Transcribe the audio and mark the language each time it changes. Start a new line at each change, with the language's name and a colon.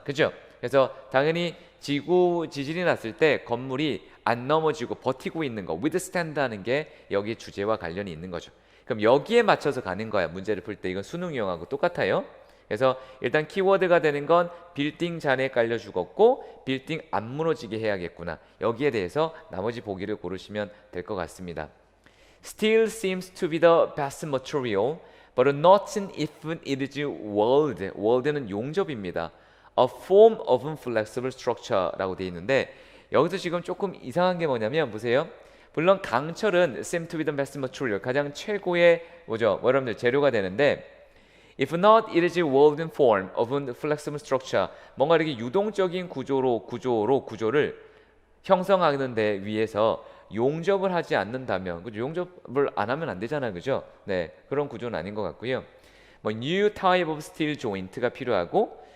Korean: 그죠? 그래서 당연히 지진이 났을 때 건물이 안 넘어지고 버티고 있는 거, withstand 하는 게 여기 주제와 관련이 있는 거죠. 그럼 여기에 맞춰서 가는 거야. 문제를 풀 때 이건 수능 유형하고 똑같아요. 그래서 일단 키워드가 되는 건 빌딩 잔에 깔려 죽었고 빌딩 안 무너지게 해야겠구나. 여기에 대해서 나머지 보기를 고르시면 될 것 같습니다.
English: Steel seems to be the best material, but not if it is welded.
Korean: weld는 용접입니다.
English: A form of flexible structure
Korean: 라고 되어 있는데 여기서 지금 조금 이상한 게 뭐냐면 보세요. 물론 강철은
English: seem to be the best material
Korean: 가장 최고의 뭐죠? 여러분들 재료가 되는데
English: if not it is woven form of flexible structure
Korean: 뭔가 이렇게 유동적인 구조를 형성하는 데 위해서 용접을 하지 않는다면 그죠? 용접을 안 하면 안 되잖아요. 그죠? 네. 그런 구조는 아닌 것 같고요. 뭐
English: new type of steel joint
Korean: 가 필요하고